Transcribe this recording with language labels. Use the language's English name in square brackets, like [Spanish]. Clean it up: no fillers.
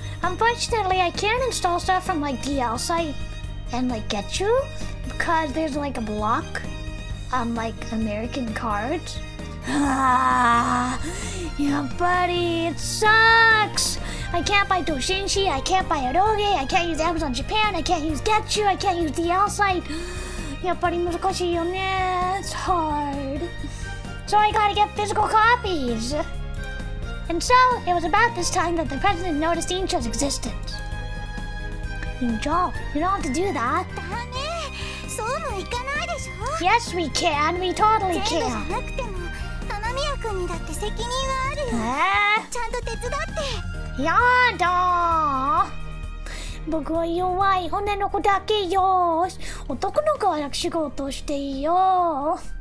[English] Unfortunately, I can't install stuff from like DL site and like get you because there's like a block on like American cards. Ah, yeah, buddy, it sucks. I can't buy Doshinshi, I can't buy eroge, I can't use Amazon Japan, I can't use Getchu, I can't use DL site. Yeah, buddy, [Japanese] 難しいよね. [English] It's hard. So I gotta get physical copies. And so, it was about this time that the president noticed Incho's existence. Incho, you don't have to do that. [Japanese] ダメ、そうもいかないでしょ。 [English] Yes, we can. We totally [Japanese] 全部じゃ [English] can. [Japanese] なくても雨宮君にだって責任はあるよ。ちゃんと手伝って。やだ。僕は弱い女の子だけよ。男の子は仕事していいよ。